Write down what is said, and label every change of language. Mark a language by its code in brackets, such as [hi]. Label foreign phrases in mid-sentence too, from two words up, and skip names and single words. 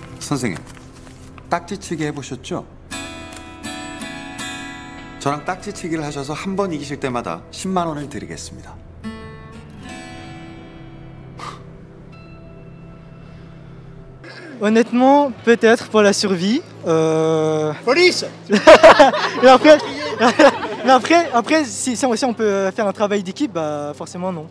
[ko] 선생님, 딱지치기 해보셨죠? 저랑 딱지치기를 하셔서 한 번 이기실 때마다 10만 원을 드리겠습니다. [fr] Honnêtement, peut-être pour la survie. Police. mais après si on peut faire un travail d'équipe, bah forcément non.